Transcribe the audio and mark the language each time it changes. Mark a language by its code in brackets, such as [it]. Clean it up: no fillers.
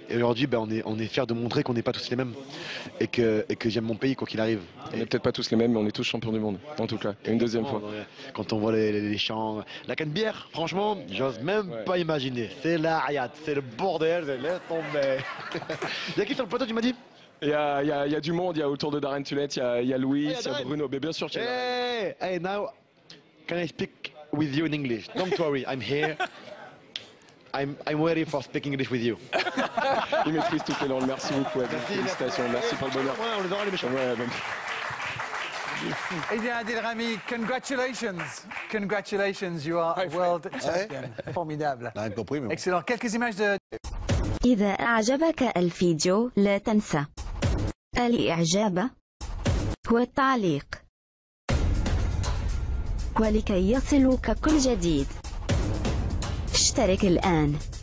[fr] Et aujourd'hui, on est fiers de montrer qu'on n'est pas tous les mêmes. Et que j'aime mon pays, quoi qu'il arrive. On n'est peut-être pas tous les mêmes, mais on est tous champions du monde, en tout cas. Et une deuxième fois. Quand on voit les chants, la Canebière, franchement, j'ose même pas imaginer. C'est la hayat, c'est le bordel, laisse tomber. Il y a qui sur le plateau, tu m'as dit? Il y a du monde, il y a autour de Darren Tulette, il y a Louis, il y a Bruno. Mais bien sûr, [en] Hey, now, can I speak with you in English? Don't worry, I'm here. I'm ready for speaking English with you. [fr] Il maîtrise toutes les langues. Merci beaucoup, Adil. Félicitations, merci pour le bonheur. Ouais, on les aura les méchants. Ouais, donc... Eh bien, Adil Rami, congratulations. [en] Congratulations, you are world champion. [fr] Formidable. Excellent. Quelques images de... إذا أعجبك الفيديو لا تنسى الإعجاب والتعليق، ولكي يصلك كل جديد اشترك الآن.